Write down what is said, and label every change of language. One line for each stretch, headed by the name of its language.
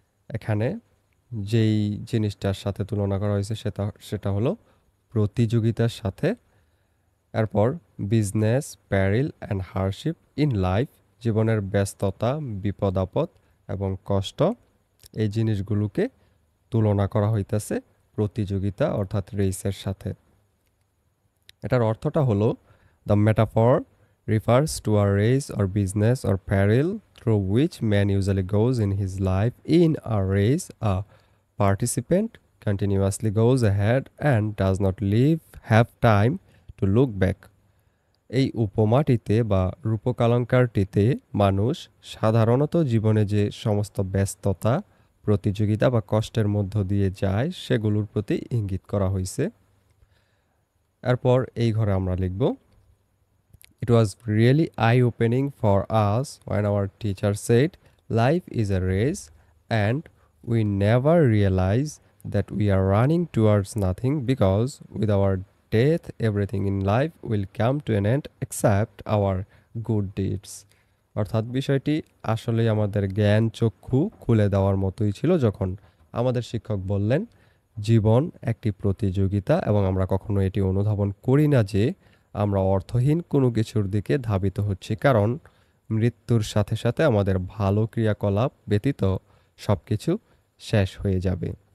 Bangla: এখানে যেই জিনিসটার সাথে তুলনা করা হয়েছে সেটা হলো প্রতিযোগিতার সাথে। এরপর
English: business, peril and hardship in life,
Bangla: জীবনের ব্যস্ততা, বিপদ আপদ এবং কষ্ট, এই জিনিসগুলোকে তুলনা করা হইতেছে প্রতিযোগিতা অর্থাৎ রেসের সাথে। এটার অর্থটা হলো
English: The metaphor refers to a race or business or peril through which man usually goes in his life. In a race, a participant continuously goes ahead and does not have time to look back.
Bangla: এই উপমাটিতে বা রূপকালঙ্কারটিতে মানুষ সাধারণত জীবনে যে সমস্ত ব্যস্ততা, প্রতিযোগিতা বা কষ্টের মধ্য দিয়ে যায় সেগুলোর প্রতি ইঙ্গিত করা হয়েছে। এরপর এই ঘরে আমরা লিখব
English: It was really eye-opening for us when our teacher said, life is a race and we never realize that we are running towards nothing because with our death everything in life will come to an end except our good deeds.
Bangla: অর্থাৎ বিষয়টি আসলেই আমাদের জ্ঞান চক্ষু খুলে দেওয়ার মতোই ছিল যখন আমাদের শিক্ষক বললেন জীবন একটি প্রতিযোগিতা এবং আমরা কখনো এটি অনুধাবন করি না যে আমরা অর্থহীন কোনো কিছুর দিকে ধাবিত হচ্ছি, কারণ মৃত্যুর সাথে সাথে আমাদের ভালো ক্রিয়াকলাপ ব্যতীত সব কিছু শেষ হয়ে যাবে।